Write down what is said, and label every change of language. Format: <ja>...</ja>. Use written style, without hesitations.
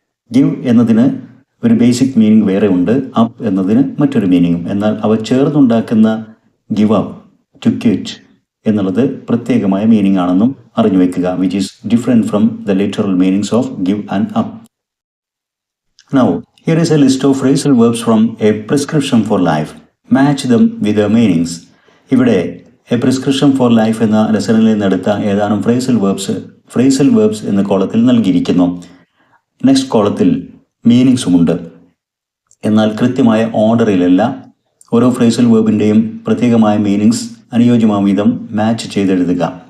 <ml>Give എന്നതിന് ഒരു basic meaning വേറെ ഉണ്ട്, അപ്പ് എന്നതിന് മറ്റൊരു മീനിങ്ങും. എന്നാൽ അവ ചേർന്നുണ്ടാക്കുന്ന ഗിവ് അപ്പ്,</ml> <en>to quit</en> <ml>എന്നുള്ളത് പ്രത്യേകമായ മീനിങ് ആണെന്നും അറിഞ്ഞു വെക്കുക,</ml> <en>Which is different from the literal meanings of give and up. Now, here is a list of phrasal verbs from a prescription for life. Match them with their meanings.</en> <ml>ഇവിടെ A prescription four life എന്ന ലെസണിൽ നിന്നെടുത്ത ഏതാനും phrasal verbs എന്ന കോളത്തിൽ നൽകിയിരിക്കുന്നു. Next കോളത്തിൽ മീനിങ്സുമുണ്ട്. എന്നാൽ കൃത്യമായ ഓർഡറിലല്ല. ഓരോ ഫ്രേസൽ വേർബിൻ്റെയും പ്രത്യേകമായ മീനിങ്സ് അനുയോജ്യമായ വിധം മാച്ച് ചെയ്തെഴുതുക.</ml>